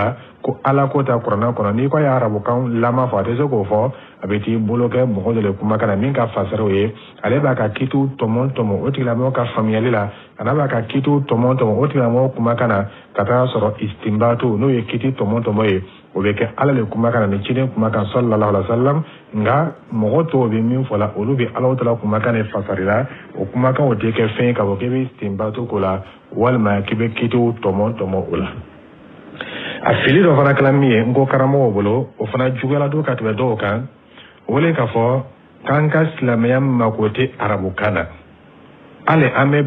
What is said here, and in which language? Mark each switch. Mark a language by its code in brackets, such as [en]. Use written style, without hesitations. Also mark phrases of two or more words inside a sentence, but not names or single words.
[bm] la ko ala ko ta kuranɛ kɔnɔ n'i ko a ye arabukan lama fɔ a tɛ se k'o fɔ a bɛ t'i bolo kɛ mɔgɔ dɔ le kumakan na min ka fasara o ye ale b'a ka kitu tɔmɔ o tigilamɔgɔ ka faamuyali la a n'a b'a ka kitu tɔmɔ o tigilamɔgɔ kumakan na ka taa sɔrɔ istinbatu n'o ye kiti tɔmɔ ye o bɛ kɛ ala le kumakan na ni ciden kumakan [ar] صلى الله عليه وسلم [bm] nka mɔgɔ tɔw bɛ min fɔ la olu bɛ ala tala kumakan de fasarila o kumakan o tɛ kɛ fɛn ye k'a fɔ k'i bɛ istinbatu ko la walima k'i bɛ kitiw tɔmɔ o la a fili dɔ fana kɛla min ye n ko karamɔgɔw bolo o fana juguyala don ka tɛmɛ dɔw kan o le k'a fɔ k'an ka silamɛya mako tɛ arabukan na hali an bɛ